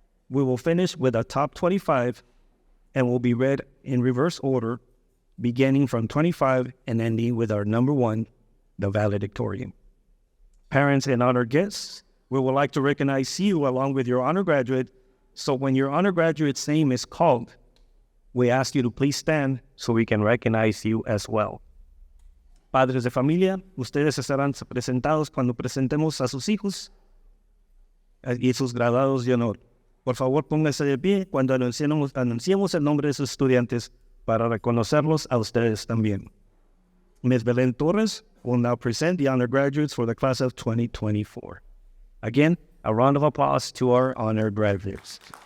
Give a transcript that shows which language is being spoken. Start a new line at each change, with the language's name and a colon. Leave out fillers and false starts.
English: We will finish with a top 25 and will be read in reverse order, beginning from 25 and ending with our number 1, the valedictorian. Parents and honor guests, we would like to recognize you along with your honor graduate. So when your honor graduate's name is called, we ask you to please stand so we can recognize you as well.
Spanish: Padres de familia, ustedes estarán presentados cuando presentemos a sus hijos y sus graduados de honor. Por favor, pónganse de pie cuando anunciemos el nombre de sus estudiantes para reconocerlos a ustedes también.
English: Ms. Belén Torres will now present the honor graduates for the class of 2024. Again, a round of applause to our honor graduates.